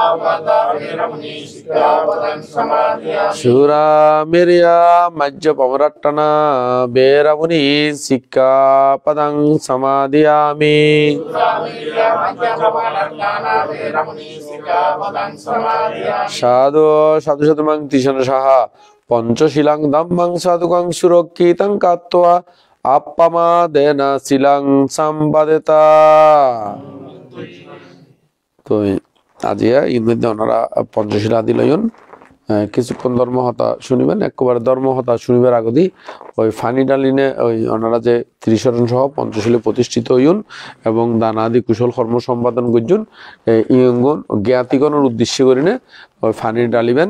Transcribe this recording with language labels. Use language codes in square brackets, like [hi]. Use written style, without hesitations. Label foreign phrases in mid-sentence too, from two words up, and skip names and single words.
[pi] Shura Mirya Majjapamarattana Beramuni Sikkapadang Samadhiyami. Sadhu sadhu sadhumang tisana saha Panchasilang dhammang sadhukang surakkitang kattva appamadena silang sambadeta. [ctg] তো আজিয়া এর মধ্যে ওনারা পঞ্চশীলা দিলয়ন কিছুক্ষণ ধর্মহতা শুনিবেন। একবারে ধর্মহতা শুনিবার আগদি ওই ফানি ডালিনে ওই ওনারা যে ত্রিশরণ সহ পঞ্চশীলে প্রতিষ্ঠিত হইন এবং দানাদি কুশল কর্ম সম্পাদন করছুন ইয়ঙ্গন জ্ঞাতিগণের উদ্দেশ্য করিনে ওই ফানি ডালিবেন।